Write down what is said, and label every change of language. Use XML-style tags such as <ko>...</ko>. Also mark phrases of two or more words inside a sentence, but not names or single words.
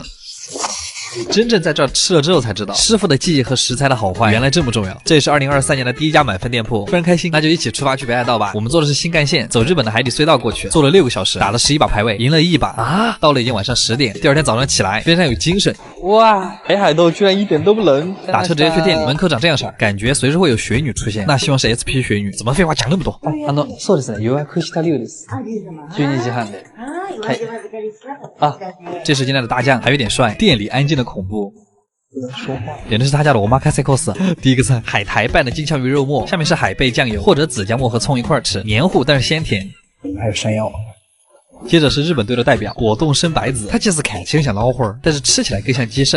<zh>真正在这儿吃了之后才知道，师傅的技艺和食材的好坏原来这么重要。这也是2023年的第一家满分店铺，非常开心，那就一起出发去北海道吧。我们坐的是新干线，走日本的海底隧道过去，坐了6个小时，打了11把排位，赢了1把啊！到了已经晚上10点，第二天早上起来非常有精神。哇，北海道居然一点都不冷！打车直接去店里，门口长这样式儿，感觉随时会有雪女出现，那希望是 SP 雪女。怎么废话讲那么多？</zh> <ja>そうですね。予約した量です。12時半で。</ja> <zh>啊，这是今天的大酱，还有点帅，店里安静的恐怖。说话，点的是他家的omakase cos。第一个菜，海苔拌的金枪鱼肉末，下面是海贝酱油或者紫姜末和葱一块吃，黏糊但是鲜甜。还有山药。接着是日本队的代表果冻生白子，它其实看起来像老花，但是吃起来更像鸡肾。</zh>